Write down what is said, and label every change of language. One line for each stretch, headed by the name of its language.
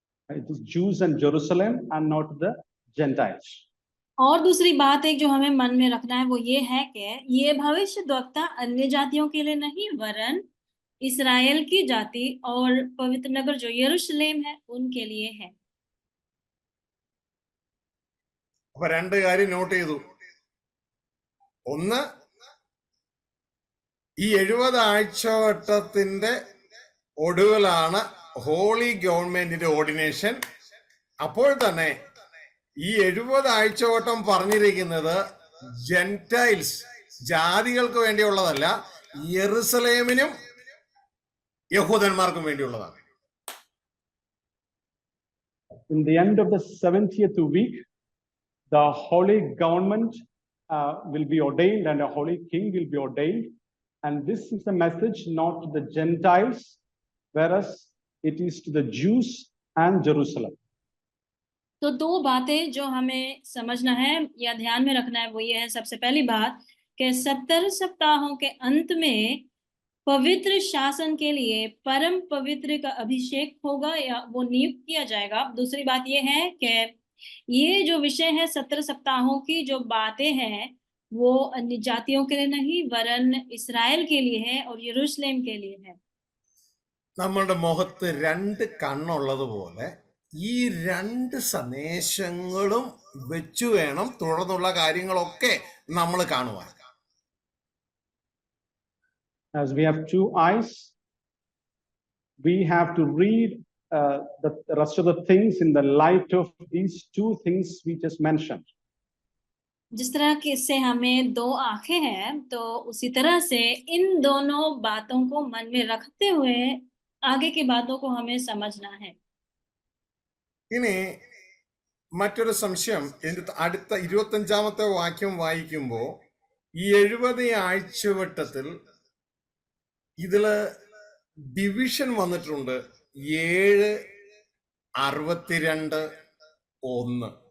English: It is Jews and Jerusalem and not the Gentiles.
Hindi: और दूसरी बात एक जो हमें मन में रखना है वो ये है कि ये भविष्यद्वक्ता अन्य जातियों के लिए नहीं वरन इस्राएल की जाति और पवित्र नगर जो यरूशलेम है उनके लिए है.
Malayalam: അപ്പൊ രണ്ട് കാര്യം നോട്ട് ചെയ്തു. ഒന്ന്, ഈ 70 ആഴ്ചവട്ടത്തിന്റെ ഒടുവിലാണ് ഹോളി ഗവൺമെന്റിന്റെ ഓർഡിനേഷൻ. അപ്പോൾ തന്നെ ഈ 70 ആഴ്ചവട്ടം പറഞ്ഞിരിക്കുന്നത് ജെന്റൈൽസ് ജാതികൾക്ക് വേണ്ടിയുള്ളതല്ല, യെറുസലേമിനും യഹൂദന്മാർക്കും വേണ്ടിയുള്ളതാണ്.
English: In the end of the 70th week, the holy government will be ordained and a holy king will be ordained. And this is a message not to the Gentiles, whereas it is to the Jews and Jerusalem.
Hindi: तो दो बातें जो हमें समझना है या ध्यान में रखना है वो ये है. सबसे पहली बात कि 70 सप्ताहों के अंत में पवित्र शासन के लिए परम पवित्र का अभिषेक होगा या वो नियुक्त किया जाएगा. दूसरी बात ये है कि ये जो विषय है 70 सप्ताहों की जो बातें हैं वो अन्य जातियों के लिए नहीं वरन इस्राएल के लिए है और यरूशलेम के लिए है.
Malayalam: നമ്മളുടെ മുഖത്ത് 2 കണ്ണുള്ളതുപോലെ ഈ 2 സന്ദേശങ്ങളും വെച്ചു വേണം തുടർന്നുള്ള കാര്യങ്ങളൊക്കെ നമ്മൾ കാണുവാൻ.
English: As we have 2 eyes, we have to read the rest of the things in the light of these 2 things we just mentioned.
Hindi: जिस तरह के से हमें 2 आंखें हैं तो उसी तरह से इन दोनों बातों को मन में रखते हुए आगे की बातों को हमें समझना है.
Malayalam: ഇനി മറ്റൊരു സംശയം, ഇതിന്റെ അടുത്ത 25ാമത്തെ വാക്യം വായിക്കുമ്പോൾ ഈ 70 ആഴ്ചവട്ടത്തിൽ ഇതില് ഡിവിഷൻ വന്നിട്ടുണ്ട്. 7, 62, 1.